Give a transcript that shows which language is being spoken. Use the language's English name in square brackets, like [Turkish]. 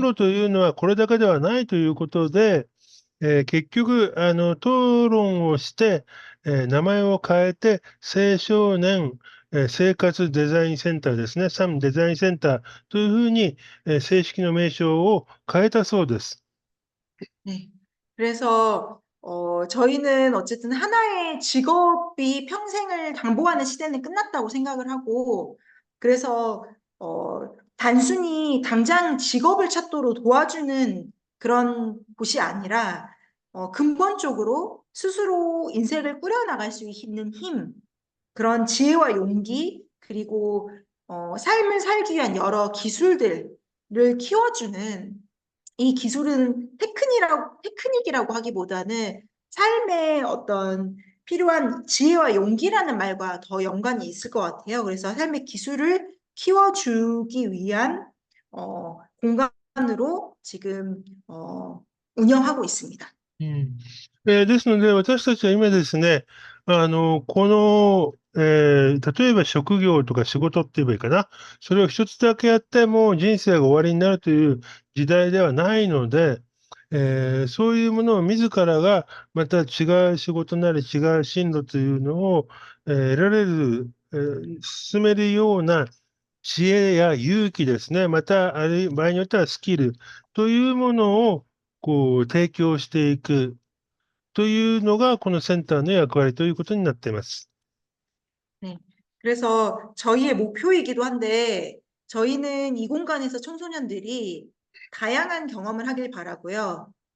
[Japanese] 路というのはこれだけではないということで、結局、討論をして、名前を変えて、青少年、生活デザインセンターですね、サムデザインセンターというふうに、正式の名称を変えたそうです。 네. [Korean] 그래서 저희는 어쨌든 하나의 직업이 평생을 당보하는 시대는 끝났다고 생각을 하고, 그래서 단순히 당장 직업을 찾도록 도와주는 그런 곳이 아니라 근본적으로 스스로 인생을 꾸려나갈 수 있는 힘, 그런 지혜와 용기, 그리고 삶을 살기 위한 여러 기술들을 키워주는 이 기술은 테크닉이라고 하기보다는 삶의 어떤 필요한 지혜와 용기라는 말과 더 연관이 있을 것 같아요. 그래서 삶의 기술을 키워주기 위한 공간으로 지금 운영하고 있습니다. うん。 [Japanese] ですので、私たちは今ですね、この、例えば職業とか仕事って言えばいいかな。それを一つだけやっても人生が終わりになるという時代ではないので、そういうものを自らがまた違う仕事なり違う進路というのを、得られる、進めるような知恵や勇気ですね、また、あるいは場合によってはスキルというものを提供していくというのが、このセンターの役割ということになっています。 네. [Korean] 그래서 저희의 목표이기도 한데, 저희는 이 공간에서 청소년들이 다양한 경험을 하길 바라고요.